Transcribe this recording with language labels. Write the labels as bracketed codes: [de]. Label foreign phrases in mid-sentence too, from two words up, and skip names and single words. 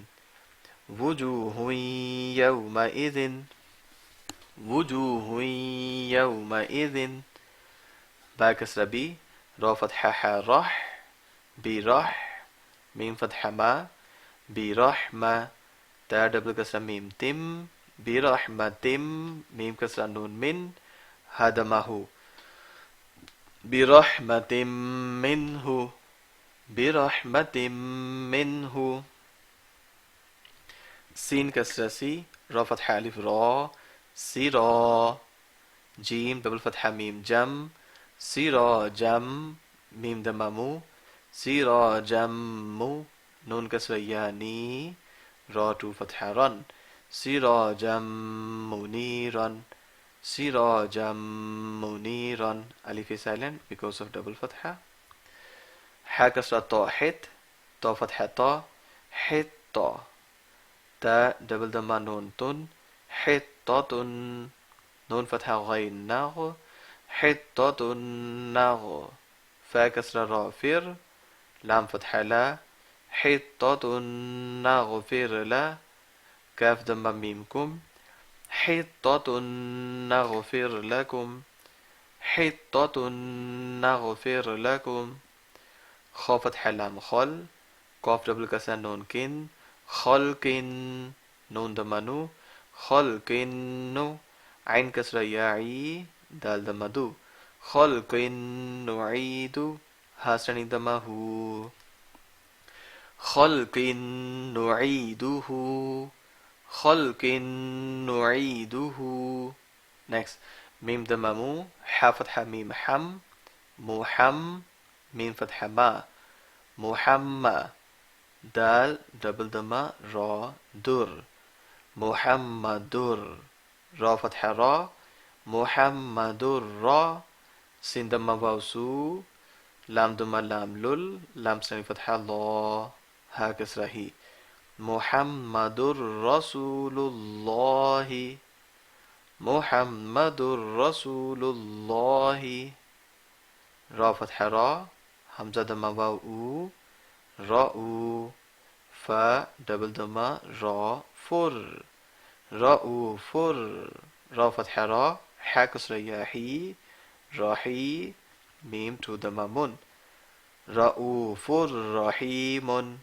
[ar] وُجُوهٌ يَوْمَئِذٍ. وُجُوهٌ يَوْمَئِذٍ. باء كسرة بِ. راء فتحة حا رَحْ. بِ رَحْ. ميم فتحة مَ. بِ رَحْمَ. تاء double كسرة ميم تِمْ. بِرَحْمَتِمْ. ميم كسرة نون مِنْ. هَدَمَهُ. بِرَحْمَتِمْ مِنْهُ. بِرَحْمَتِمْ مِنْهُ. سين كسرة سِ. راء فتحة ألف رَا. سِرَا. جيم double فتحة ميم جَمْ. سِرَا جَمْ. ميم ضمة مُ. سِرَا جَمُّ. نون كسرة يَنِ. راء تُ فتحة رَنْ. سِرَا جَمُّ نِرَنْ. سِرَا جَمُّ نِرَنْ. [en] Alif is silent because of double fatha. [ar] حاء كسرة طاء حِطْ. طاء فتحة طَ. حِطْ طَ. تاء double ضمة نون تُنْ. حِطَّتُنْ. نون فتحة غين نَغْ. حِطَّتُنْ نَغْ. فاء كسرة راء فِرْ. لام فتحة لَ. حِطَّتُنْ نَغْفِرْ لَ. كاف ضمة ميم كُمْ. حِطَّتُنْ نَغْفِرْ لَكُمْ. حِطَّتُنْ نَغْفِرْ لَكُمْ. خاء فتحة لام خَلْ. قاف double كسرة نون قِنْ. خَلْقِنْ. نون ضمة نُ. خَلْقِنْ نُ. عين كسرة يَعِ. دال ضمة دُ. خَلْقِنْ نُعِيدُ. هاء standing ضمة هُ. خَلْقِنْ نُعِيدُهُ. خَلْقِنْ نُعِيدُهُ. Next. ميم ضمة مُ. حاء فتحة ميم حَمْ. مُحَمْ. ميم فتحة مَ. مُحَمَّ. دال double ضمة راء دُرْ. مُحَمَّدُرْ. راء فتحة رَ. مُحَمَّدُرْ رَ. سين ضمة واو سُو. لام ضمة لام لُلْ. لام standing فتحة لَا. هاء كسرة هِ. مُحَمَّدُرْ رَسُولُ اللَّهِ. مُحَمَّدُرْ رَسُولُ اللَّهِ. راء فتحة رَ. همزة ضمة واو أُو. رَءُو. فاء double ضمة راء فُرْ. رَءُو فُرْ. راء فتحة رَ. حاء كسرة ياء حِي. رَحِي. ميم to ضمة مُنْ. رَءُو فُرْ رَحِيمُنْ.